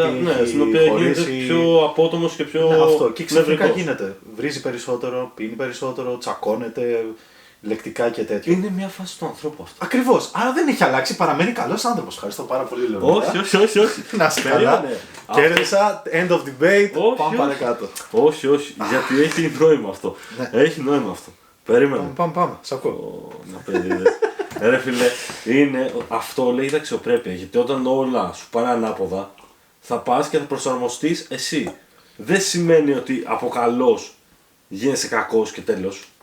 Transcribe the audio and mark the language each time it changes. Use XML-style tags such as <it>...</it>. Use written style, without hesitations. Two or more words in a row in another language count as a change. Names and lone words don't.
<el>στην οποία γίνεται πιο απότομος και πιο. Ναι, αυτό. Και ξαφνικά νευρικός. γίνεται. Βρίζει περισσότερο, πίνει περισσότερο, τσακώνεται, λεκτικά και τέτοιο. Είναι μια φάση του ανθρώπου αυτό. Ακριβώς. Άρα δεν έχει αλλάξει, παραμένει καλός άνθρωπος. Ευχαριστώ πάρα πολύ, Λεωνίδα. Όχι. Να είσαι καλά. Κέρδισα,</el> <en>end of debate,</en> <el>πάμε παρακάτω. Όχι, γιατί έχει νόημα αυτό. Ναι. Έχει νόημα αυτό. Περίμενε. Πάμε, σ' ακούω. Να περίμενες. Ρε φίλε, αυτό λέγεται αξιοπρέπεια. Γιατί όταν όλα σου πάνε ανάποδα, θα πας και θα προσαρμοστείς εσύ. Δεν σημαίνει ότι από καλός γίνεσαι κακός και τέλος.</el>